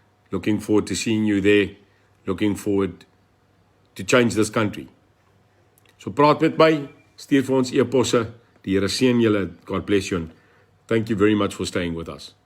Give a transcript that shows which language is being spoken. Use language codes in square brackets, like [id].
[en] Looking forward to seeing you there. Looking forward to change this country. [af] So praat met my, stuur vir ons e-posse. Die Here seën julle. [en] God bless you. And thank you very much for staying with us.